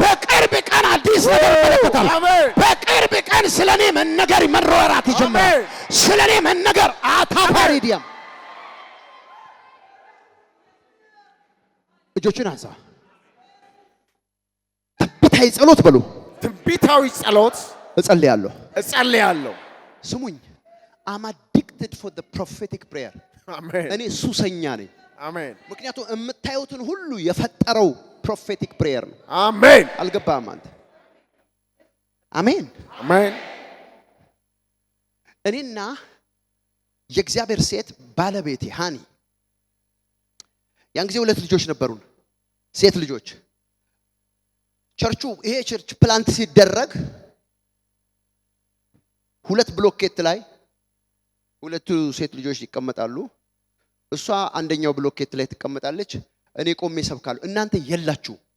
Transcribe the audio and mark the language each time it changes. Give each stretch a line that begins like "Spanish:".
Amharic: በቅርብ ቀን አዲስ ነገር ይመለከታል። አሜን። በቅርብ ቀን ስለኔ መነገር መሮራት ይጀምራል። አሜን። ስለኔ መነገር አታፓሪዲያም እጆችን አንሳ። ትንቢታዊ ጸሎት በሉ። ትንቢታዊ ጸሎት እጸልያለሁ። ስሙኝ።
English: I'm addicted for the prophetic prayer።
Amharic: አሜን። እኔ ሱሰኛ ነኝ። አሜን። ምክንያቱም የምታዩትን ሁሉ የፈጠረው ፕሮፌቲክ ፕሬየር ነው። አሜን። አልገባህም አንተ? አሜን። አሜን። እኔና የእግዚአብሔር ሴት ባለቤቴ ሃኒ ያን ጊዜ 2 ልጆች ነበሩን፣ ሴት ልጆች። ይሄ ቸርች ፕላንት ሲደረግ 2 ብሎኬት ላይ 2 ሴት ልጆች ይቀመጣሉ። እሷ አንደኛው ብሎኬት ላይ ትቀመጣለች። እኔ ቆሜ ሰብካለሁ። እናንተ የላችሁ